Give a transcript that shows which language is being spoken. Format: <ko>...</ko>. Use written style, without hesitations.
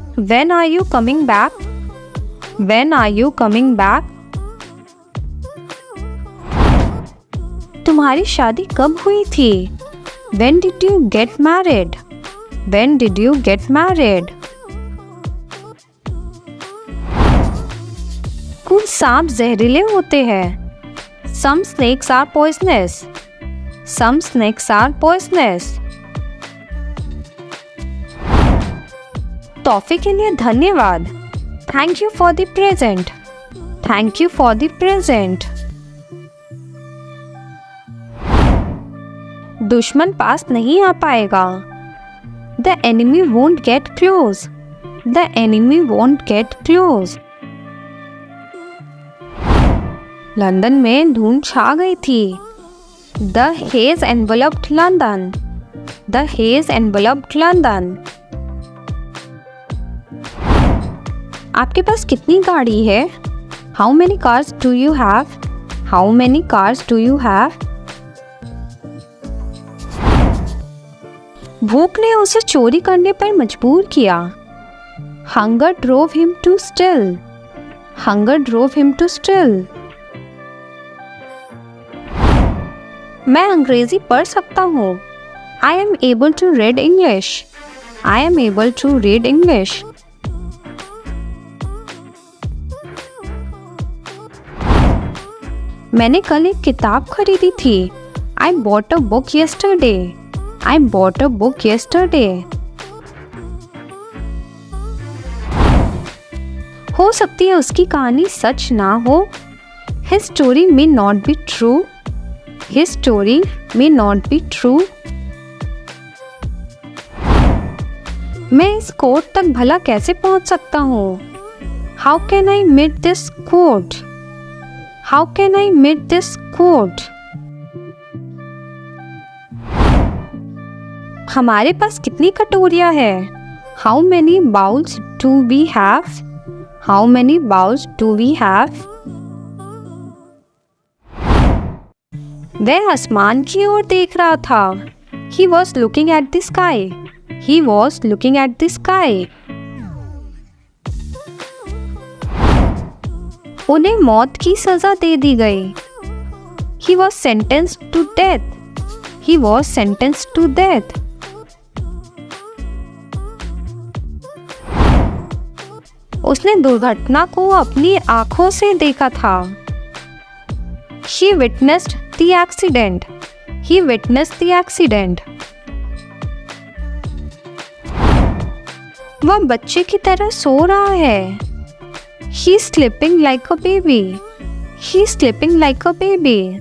<en>When are you coming back? When are you coming back?</en> <hi>तुम्हारी शादी कब हुई थी?</hi> <en>When did you get married? When did you get married?</en> <hi>कुछ सांप जहरीले होते हैं।</hi> <en>Some snakes are poisonous. Some snakes are poisonous.</en> <hi>तोहफे के लिए धन्यवाद।</hi> <en>Thank you for the present. Thank you for the present.</en> <hi>दुश्मन पास नहीं आ पाएगा।</hi> <en>The enemy won't get close. The enemy won't get close.</en> <hi>London में धुंध छा गई थी।</hi> <en>The haze enveloped London. The haze enveloped London.</en> <hi>आपके पास कितनी गाड़ी है?</hi> <en>How many cars do you have? How many cars do you have?</en> <hi>भूख ने उसे चोरी करने पर मजबूर किया।</hi> <en>Hunger drove him to steal. Hunger drove him to steal.</en> <hi>मैं अंग्रेजी पढ़ सकता हूँ।</hi> <en>I am able to read English. I am able to read English.</en> <hi>मैंने कल एक किताब खरीदी थी।</hi> <en>I bought a book yesterday. I bought a book yesterday.</en> <hi>हो सकती है उसकी कहानी सच ना हो।</hi> <en>His story may not be true. His story may not be true.</en> <hi>मैं इस कोर्ट तक भला कैसे पहुंच सकता हूँ?</hi> <en>How can I meet this court? How can I meet this court?</en> <hi>हमारे पास कितनी कटोरियाँ हैं?</hi> <en>How many bowls do we have? How many bowls do we have?</en> <hi>वह आसमान की ओर देख रहा था।</hi> <en>He was looking at the sky. He was looking at the sky.</en> <hi>उन्हें मौत की सजा दे दी गई।</hi> <en>He was sentenced to death. He was sentenced to death.</en> <hi>उसने दुर्घटना को अपनी आंखों से देखा था।</hi> <en>He witnessed the accident. He witnessed the accident.</en> <hi>वह बच्चे की तरह सो रहा है।</hi> <en>He is sleeping like a baby. He is sleeping like a baby.</en>